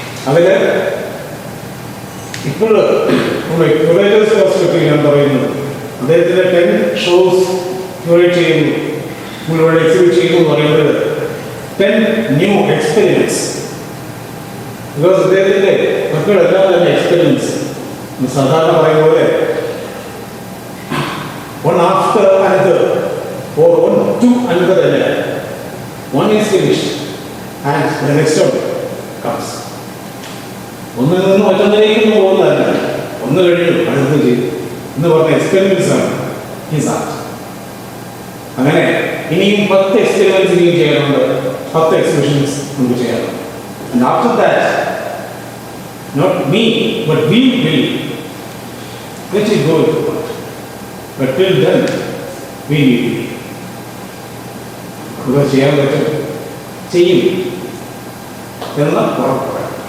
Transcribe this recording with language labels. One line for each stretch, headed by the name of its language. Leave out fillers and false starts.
Malayalam: അതിൽ ഇപ്പോൾ curators perspective ഞാൻ പറയുന്നത്, അദ്ദേഹത്തിൻ്റെ 10 ഷോസ് ക്യൂറേറ്റ് ചെയ്യുന്നു, മുഴുവൻ എക്സിബിറ്റ് ചെയ്യുന്നു എന്ന് പറയുന്നത് 10 ന്യൂ എക്സ്പെരിമെൻറ്റ്സ്. ബിക്കോസ് അദ്ദേഹത്തിൻ്റെ മക്കളെല്ലാം തന്നെ എക്സ്പെരിമെൻറ്റ്സ്. സാധാരണ പറയുന്ന പോലെ
English: one after another or one to another
Malayalam: അല്ല,
English: one is finished and the next one comes.
Malayalam: ഒന്നിൽ നിന്ന് മറ്റൊന്നിലേക്കൊന്നും പോകുന്നതല്ല, ഒന്ന് കഴിഞ്ഞു അടുത്ത് ചെയ്തു എന്ന് പറഞ്ഞ എക്സ്പെരിമെൻറ്റ്സ് ആണ് ഹിസ് ആർട്ട്. അങ്ങനെ ഇനിയും 10 എക്സ്പെരിമെൻറ്റ്സ് ഇനിയും ചെയ്യാനുണ്ട്, 10 എക്സിബിഷൻസ് നമുക്ക് ചെയ്യാനുണ്ട്.
English: And after that, not me, but we will let it go. But till then, we need it.
Malayalam: നമുക്ക് ചെയ്യാൻ പറ്റും, ചെയ്യും എന്ന ഉറപ്പാണ്.